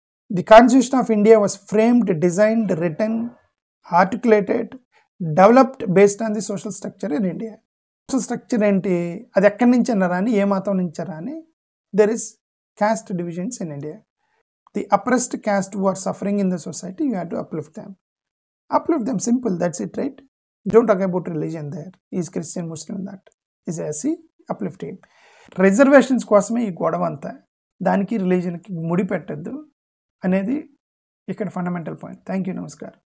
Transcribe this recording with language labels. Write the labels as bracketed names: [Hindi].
[English] The constitution of India was framed, designed, written, articulated, developed based on the social structure in India. [Telugu] Social structure ఏంటి, అది ఎక్కడి నుంచి అన్నారా అని, ఏ మతం నుంచి అని, [English] There is caste divisions in India. The oppressed caste who are suffering in the society, you have to uplift them. Uplift them, simple, that's it, right? Don't talk about religion there. Is Christian, Muslim, that is SC, uplift him. [Telugu] Reservations కోసమే ఈ గొడవ అంతా, దానికి రిలీజన్కి ముడి పెట్టద్దు అనేది ఇక్కడ fundamental point. Thank you, నమస్కారం.